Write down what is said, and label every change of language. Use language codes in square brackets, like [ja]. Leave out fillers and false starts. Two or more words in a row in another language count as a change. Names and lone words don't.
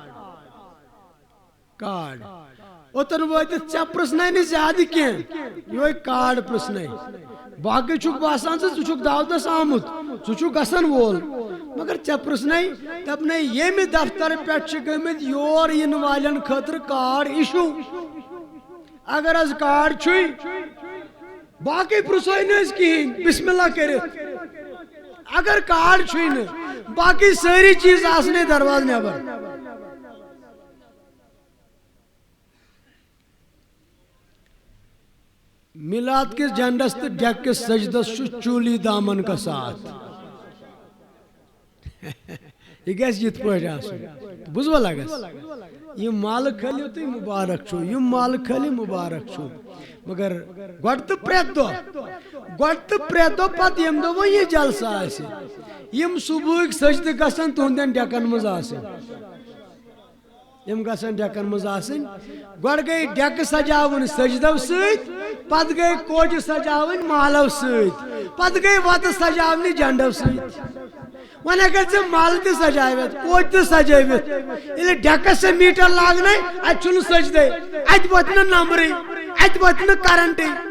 [ks] اوٚتن وٲتِتھ ژےٚ پرژھنے نہٕ زیادٕ کینٛہہ یِہوے کارڈ پرژھنے باقٕے چھُکھ باسان ژٕ چھُکھ دعوتس آمُت ژٕ چھُکھ گژھن وول مگر ژےٚ پرژھنے دپنے ییٚمہِ دفتر پٮ۪ٹھ چھِ گٔمٕتۍ یور یِنہٕ والٮ۪ن خٲطرٕ کارڈ اِشوٗ اگر حظ کارڈ چھُے باقٕے پرژھوے نہٕ أسۍ کِہینۍ [ar] بسم اللہ [ks] کٔرِتھ اگر کارڈ چھُے نہٕ باقٕے سٲری چیٖز آسنے دروازٕ نٮ۪بر میلاد کس جنڈس تو ڈیکس سجدس [ur] چولی دامن کا ساتھ [ks] یہ گژھِ یِتھ پٲٹھۍ آسُن بوٗزوا لگس یِم مالہٕ کھٲلِو تُہۍ مُبارک چھُ یِم مالہٕ کھٲلِو مُبارک چھُ مگر گۄڈٕ تہٕ پرٛٮ۪تھ دۄہ پتہٕ ییٚمہِ دۄہ وۄنۍ یہِ جلسہٕ آسہِ یِم صبحٕکۍ سجدٕ گژھن تُہنٛدٮ۪ن ڈیکن منٛز آسٕنۍ یِم گژھن ڈیکن منٛز آسٕنۍ گۄڈٕ گٔے ڈیکہٕ سجاوٕنۍ سجدو سۭتۍ پتہٕ گٔے کوجہِ سجاوٕنۍ مالو سۭتۍ پتہٕ گٔے وتہٕ سجاونہِ جنڈو سۭتۍ وۄنۍ اگر ژےٚ مالہٕ تہِ سجٲوِتھ کوجہِ تہِ سجٲوِتھ ییٚلہِ ڈیکس ژےٚ میٖٹر لاگنے اتہِ چھُنہٕ سجدے اتہِ وۄتھِ نہٕ نمبرٕے اتہِ وۄتھِ نہٕ کرنٹٕے